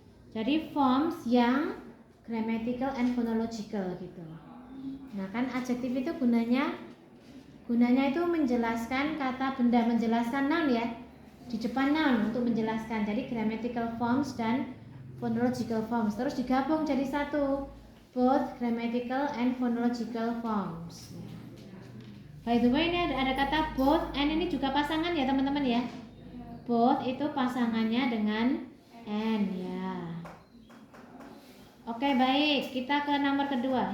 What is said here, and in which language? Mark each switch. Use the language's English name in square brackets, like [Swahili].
[Indonesian] Jadi forms yang grammatical and phonological gitu. Nah, kan adjektif itu gunanya itu menjelaskan kata benda, menjelaskan noun ya. Di depan noun untuk menjelaskan. Jadi grammatical forms dan phonological forms terus digabung jadi satu. [English] Both grammatical and phonological forms. [Indonesian] By the way, ini ada kata both and ini juga pasangan ya teman-teman ya. Both itu pasangannya dengan and ya. Oke, baik, kita ke nomor kedua.